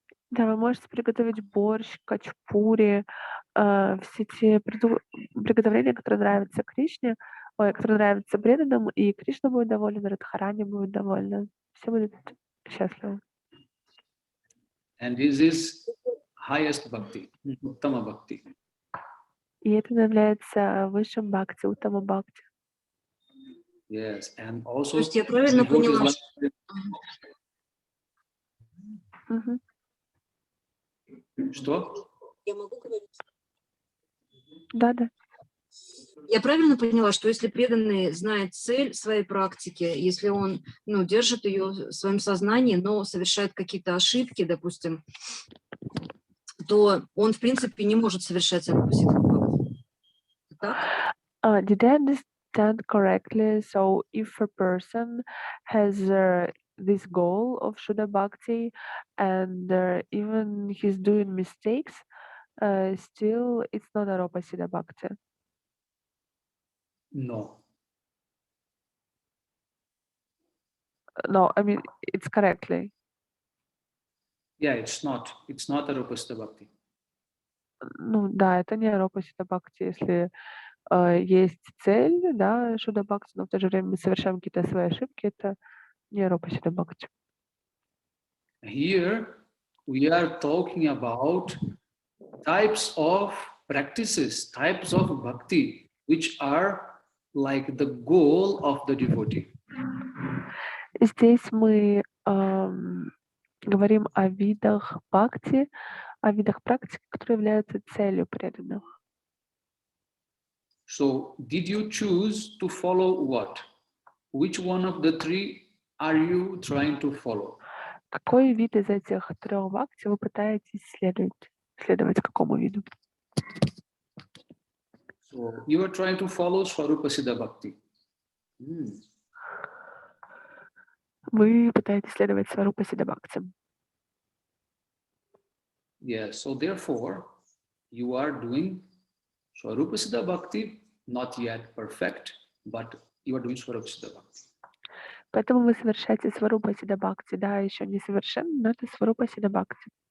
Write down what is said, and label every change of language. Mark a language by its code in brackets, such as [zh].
[ru] Да, вы можете приготовить борщ, качпури, все те приготовления, которые нравятся Кришне, которые нравятся преданным, и Кришна будет доволен, Радхарани будет довольна. Все будут счастливы. [en] And this is highest bhakti, uttama bhakti. [ru] И это является высшим бхакти, уттама бхакти. [en] Yes, and [ru] То [en] also [ru] есть я правильно [en] devotees [ru] поняла, [en] like- Мгм. [ru] Что? я могу говорить? Да. Я правильно поняла, что если преданный знает цель своей практики, если он держит ее в своем сознании, но совершает какие-то ошибки, допустим, то он, в принципе, не может совершать арупа ситхабхакти. Так? [en] Did I understand correctly? So if a person has this goal of Shuddha Bhakti and even he's doing mistakes, still it's not Aropa Siddha Bhakti. No. No, I mean, it's correctly. Yeah, it's not. It's not a Rupasita Bhakti. [ru] Ну да, это не Aropa Siddha Bhakti, если есть цель, да, Shuddha Bhakti, но в то же время мы совершаем какие-то свои ошибки, это не Aropa Siddha Bhakti. [en] Here we are talking about types of practices, types of bhakti, which are like the goal of the devotee. [ru] Здесь мы говорим о видах бхакти, о видах практики, которые являются целью преданных. [en] So, did you choose to follow what? Which one of the three are you trying to follow? [ru] Какой вид из этих трех бхакти вы пытаетесь следовать какому виду? [en] So, you are trying to follow Swarupa Siddha Bhakti. [ru] Вы пытаетесь следовать Сварупа Сидха Бхакти. [en] Yes, so therefore, you are doing Swarupa Siddha Bhakti, not yet perfect, but you are doing Swarupa Siddha Bhakti. [ru] Поэтому вы совершаете Сварупа Сидха Бхакти. Да, еще не совершенно, но это Сварупа Сидха Бхакти.